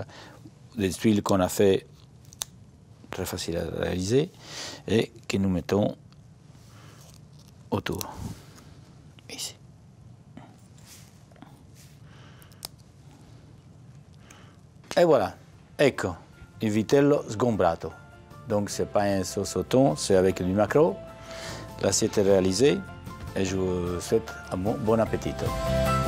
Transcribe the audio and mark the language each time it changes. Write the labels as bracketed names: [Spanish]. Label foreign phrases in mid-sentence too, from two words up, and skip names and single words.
[French] Des tuiles qu'on a fait très facile à réaliser et que nous mettons autour. Ici. Et voilà, [Italian] ecco, il vitello sgombrato. [French] Donc c'est pas un sauce au thon, c'est avec du maquereau. L'assiette est réalisée et je vous souhaite un bon appétit.